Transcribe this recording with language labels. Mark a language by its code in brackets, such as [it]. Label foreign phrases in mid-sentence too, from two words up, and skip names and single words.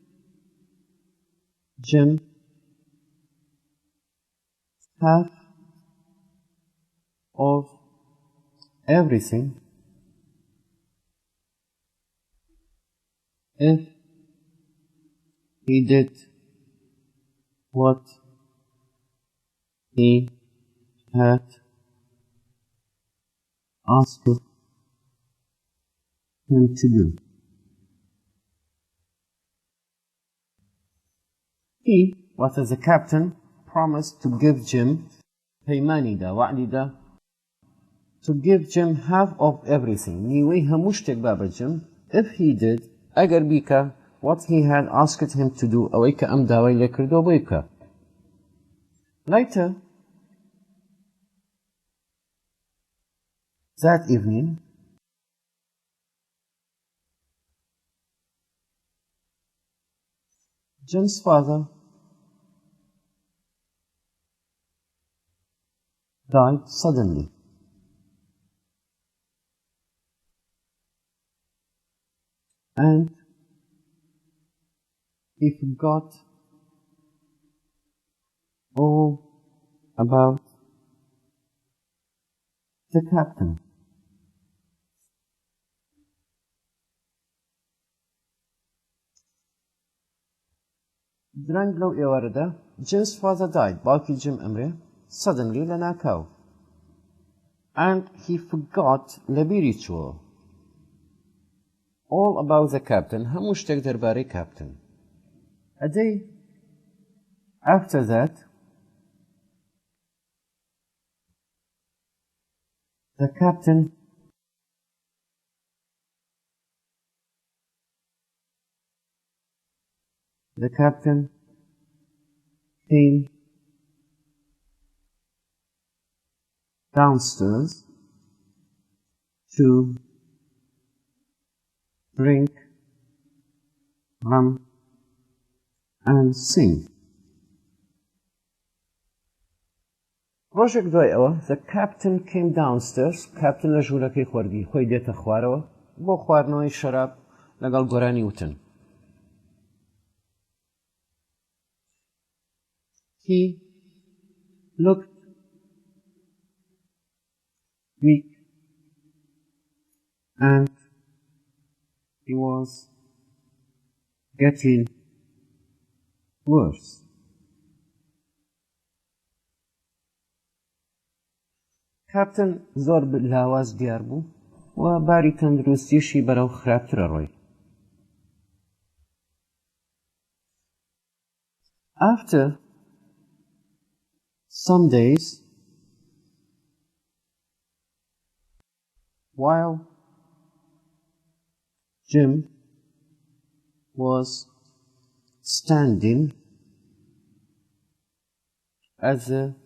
[en] Jim half of everything if he did what he had asked him to do. He, what as the captain, promised to give Jim [ckb] پەیمانی دا وعدی دا [en] to give Jim half of everything [ckb] نیوەی هەموو شتێک با بە Jim [en] if he did [ckb] ئەگەر بیکە [en] what he had asked him to do [ckb] ئەوەی کە ئەم داوای لێ کردەوە بۆی بکە. [en] Later that evening Jim's father died suddenly. And he forgot all about the captain. [ckb] درنگ لەو ئێوارەدا [en] Jim's father died [ckb] باوکی Jim ئەمرێ suddenly لە ناکاو [en] and he forgot [ckb] لە بیری چووە [en] all about the captain [ckb] هەموو شتێک دەربارەی captain. [en] A day after that the captain came downstairs to drink rum and sing. [ckb] ڕۆژێک دوای ئەوە [en] the captain came downstairs [ckb] captain لە ژوورەکەی خۆردی خۆی دێتە خوارەوە بۆ خواردنەوەی شەراب لەگەڵ گۆرانی وتن. [en] He looked weak and he was getting worse. [ckb] Captain زۆر لاواز دیار بوو و باری تەندروستیشی بەرەو خراپترە ڕۆی. [en] After some days, while Jim was standing at the